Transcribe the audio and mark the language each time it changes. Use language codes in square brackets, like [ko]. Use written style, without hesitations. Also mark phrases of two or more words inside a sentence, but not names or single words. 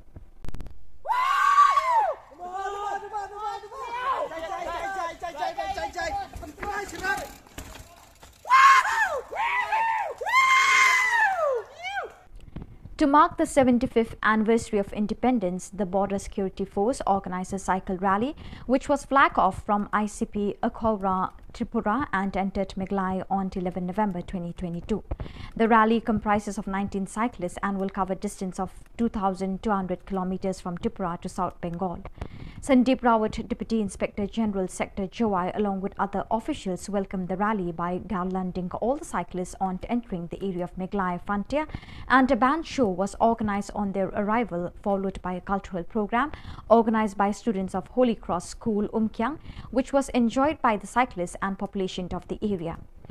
[en] To mark the 75th anniversary of independence, the Border Security Force organized a cycle rally, which was flagged off from ICP Akhora, Tripura and entered Miglai on 11 November 2022. The rally comprises of 19 cyclists and will cover a distance of 2,200 kilometers from Tripura to South Bengal. Sandeep Rawat, Deputy Inspector General Sector Jowai, along with other officials, welcomed the rally by garlanding all the cyclists on entering the area of Miglai frontier, and a band show was organized on their arrival, followed by a cultural program organized by students of Holy Cross School Umkyang, which was enjoyed by the cyclists and population of the area.